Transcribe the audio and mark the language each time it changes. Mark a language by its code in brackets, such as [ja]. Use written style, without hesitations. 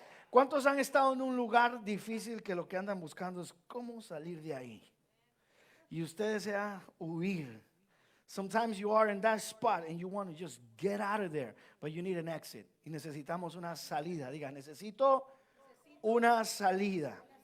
[es] ¿Cuántos han estado en un lugar difícil que lo que andan buscando es cómo salir de ahí? Y usted desea huir. [en] Sometimes you are in that spot and you want to just get out of there, but you need an exit. [es] Y necesitamos una salida. Diga, necesito una salida.